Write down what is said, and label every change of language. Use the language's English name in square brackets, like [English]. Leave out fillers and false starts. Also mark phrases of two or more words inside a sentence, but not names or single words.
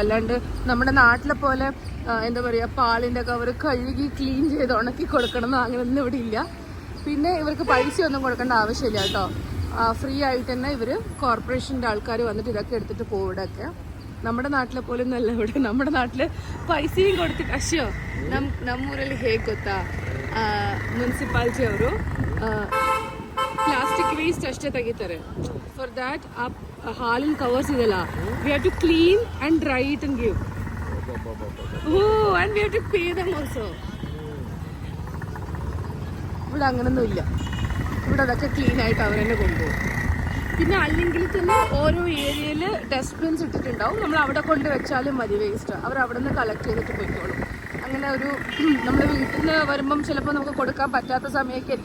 [Malayalam] അല്ലാണ്ട് നമ്മുടെ നാട്ടിലെ പോലെ എന്താ പറയുക, പാലിൻ്റെ കവർ കഴുകി ക്ലീൻ ചെയ്ത് ഉണക്കി കൊടുക്കണമെന്നോ അങ്ങനെയൊന്നും ഇവിടെ ഇല്ല. പിന്നെ ഇവർക്ക് പൈസയൊന്നും കൊടുക്കേണ്ട ആവശ്യമില്ല കേട്ടോ. ഫ്രീ ആയിട്ട് തന്നെ ഇവർ കോർപ്പറേഷൻ്റെ ആൾക്കാർ വന്നിട്ട് ഇതൊക്കെ എടുത്തിട്ട് പോകും. ഇവിടെയൊക്കെ നമ്മുടെ നാട്ടിലെ പോലെ ഒന്നല്ല ഇവിടെ. നമ്മുടെ നാട്ടിൽ [Kannada] ಪೈಸೆയും ಕೊಡ್ತಿತ್ತು ಅಶ್ಯೋ. ನಮ್ಮೂರಲ್ಲಿ ಹೇಗೆ ಗೊತ್ತಾ, ಮುನ್ಸಿಪಾಲ್ಟಿ ಅವರು [English] plastic waste [Kannada] ಅಷ್ಟೇ ತೆಗಿತಾರೆ. [English] for that [Kannada] ಆ ಹಾಲಿನ ಕವರ್ಸ್ ಇದೆಲ್ಲ, [English] we have to clean and dry it and give. and we have to pay them also. [Malayalam] ഇവിടെ അങ്ങനൊന്നും ഇല്ല. ഇവിടെ അതൊക്കെ ക്ലീൻ ആയിട്ട് അവർ തന്നെ കൊണ്ടുപോകും. പിന്നെ അല്ലെങ്കിൽ തന്നെ ഓരോ ഏരിയയിൽ ഡസ്റ്റ്ബിൻസ് ഇട്ടിട്ടുണ്ടാവും. നമ്മൾ അവിടെ കൊണ്ട് വെച്ചാലും മതി വേസ്റ്റ്. അവർ അവിടെ നിന്ന് കളക്ട് ചെയ്തിട്ട് പോയിക്കോളും. അങ്ങനെ ഒരു നമ്മൾ വീട്ടിൽ നിന്ന് വരുമ്പം ചിലപ്പോൾ നമുക്ക് കൊടുക്കാൻ പറ്റാത്ത സമയമൊക്കെ ആയിരിക്കും.